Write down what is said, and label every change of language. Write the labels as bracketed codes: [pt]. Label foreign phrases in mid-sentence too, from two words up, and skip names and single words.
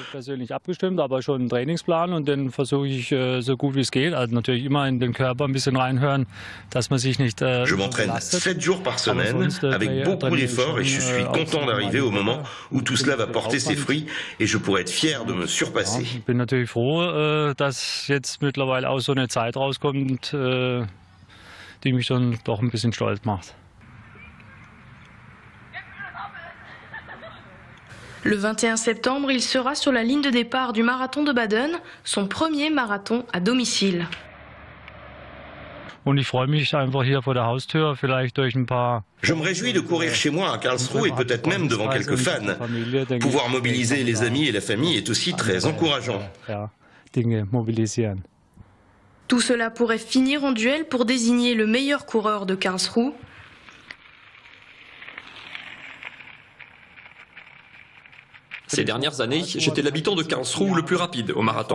[fr] Je m'entraîne 7 jours par semaine avec beaucoup d'efforts et je suis content d'arriver au moment où tout cela va porter ses fruits et je pourrai être fier de me surpasser. [de] Dass jetzt mittlerweile auch so eine Zeit rauskommt, die mich dann doch ein bisschen stolz macht. [fr] Le 21 septembre, il sera sur la ligne de départ du marathon de Baden, son premier marathon à domicile. [de] Und ich freue mich einfach hier vor der Haustür, vielleicht durch ein paar. [fr] Je me réjouis de courir chez moi à Karlsruhe et peut-être même devant quelques fans. Pouvoir mobiliser les amis et la famille est aussi très encourageant. Tout cela pourrait finir en duel pour désigner le meilleur coureur de Karlsruhe. Ces dernières années, j'étais l'habitant de Karlsruhe le plus rapide au marathon.